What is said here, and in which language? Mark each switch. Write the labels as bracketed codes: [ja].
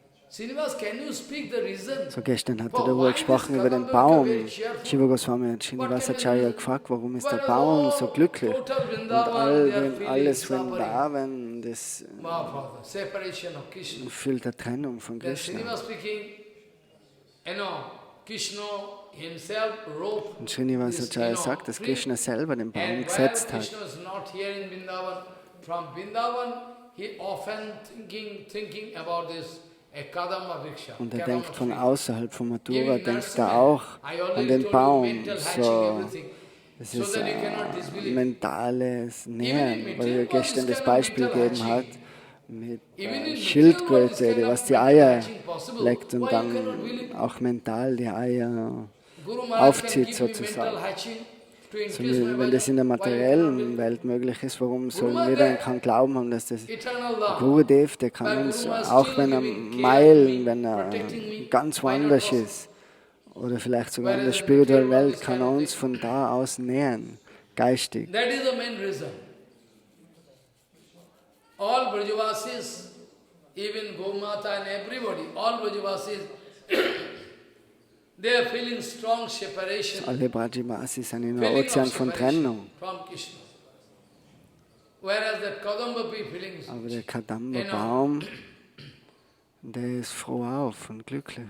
[en] Srinivas, can you speak the reason? [de] So gestern hat er darüber gesprochen, über den Baum. Shiva Goswami hat Srinivasacharya gefragt, warum ist der Baum so glücklich? Und alles Vrindavan, das [en] Mahaprabhu, separation of Krishna. [de] fühlt der Trennung von [en] Then [de] Krishna. [en] Srinivas speaking, Krishna himself wrote [de] Und Srinivasacharya sagt, dass Krishna selber den Baum gesetzt hat. [en] Krishna is not here in Vrindavan, from Vrindavan, he often thinking about this Kadamba Vriksha. [de] Und er denkt von außerhalb von Mathura, denkt er auch an den Baum. So, es ist ein mentales Nähern, weil er gestern das Beispiel gegeben hat mit Schildkröte, die was die Eier leckt und dann auch mental die Eier aufzieht sozusagen. So, wenn das in der materiellen Welt möglich ist, warum sollen wir dann keinen Glauben haben, dass das Gurudev, der kann uns, auch wenn er Meilen, wenn er ganz woanders ist, oder vielleicht sogar in der spirituellen Welt, kann er uns von da aus nähern, geistig. [en] That is the main reason. All Brajavasis, even Gomata and everybody, all Brajavasis, they are feeling strong separation. [de] Alle Brajavasis sind in einem Ozean von Trennung. [en] From Krishna. Whereas that Kadambapi feeling, [de] Aber der Kadamba-Baum, der ist froh auf und glücklich.